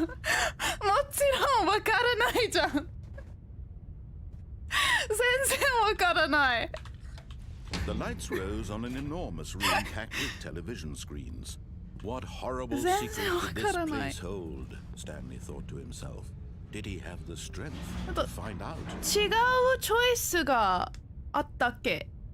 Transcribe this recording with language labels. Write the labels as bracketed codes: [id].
[ja] もちろんわからないじゃん。全然わからない。 [en] The lights rose on an enormous room packed with television screens. What horrible secret did this place hold? Stanley thought to himself. Did he have the strength to find out? [ja] 違うチョイスがあったっけ？